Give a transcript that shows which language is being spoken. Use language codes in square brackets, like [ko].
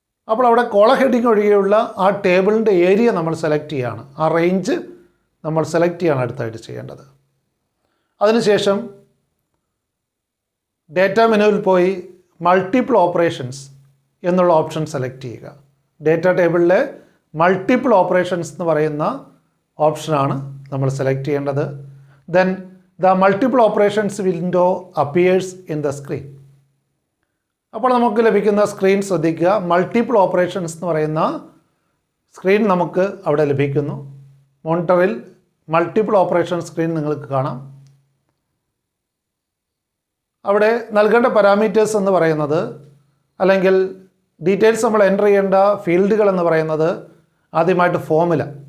[ml] അപ്പോൾ അവിടെ കോള ഹെഡിങ് ഒഴികെയുള്ള ആ ടേബിളിൻ്റെ ഏരിയ നമ്മൾ സെലക്ട് ചെയ്യുകയാണ്, ആ റേഞ്ച് നമ്മൾ സെലക്ട് ചെയ്യാണ് അടുത്തായിട്ട് ചെയ്യേണ്ടത്. അതിനുശേഷം ഡേറ്റ മെനുവിൽ പോയി മൾട്ടിപ്പിൾ ഓപ്പറേഷൻസ് എന്നുള്ള ഓപ്ഷൻ സെലക്ട് ചെയ്യുക. ഡേറ്റ ടേബിളിലെ മൾട്ടിപ്പിൾ ഓപ്പറേഷൻസ് എന്ന് പറയുന്ന ഓപ്ഷനാണ് നമ്മൾ സെലക്ട് ചെയ്യേണ്ടത്. [en] Then the multiple operations window appears in the screen. [ml] അപ്പോൾ നമുക്ക് ലഭിക്കുന്ന സ്ക്രീൻ ശ്രദ്ധിക്കുക. മൾട്ടിപ്പിൾ ഓപ്പറേഷൻസ് എന്ന് പറയുന്ന സ്ക്രീൻ നമുക്ക് അവിടെ ലഭിക്കുന്നു. മോണിറ്ററിൽ മൾട്ടിപ്പിൾ ഓപ്പറേഷൻ സ്ക്രീൻ നിങ്ങൾക്ക് കാണാം. അവിടെ നൽകേണ്ട പാരാമീറ്റേഴ്സ് എന്ന് പറയുന്നത്, അല്ലെങ്കിൽ ഡീറ്റെയിൽസ് നമ്മൾ എൻ്റർ ചെയ്യേണ്ട ഫീൽഡുകൾ എന്ന് പറയുന്നത്, ആദ്യമായിട്ട് ഫോമുല.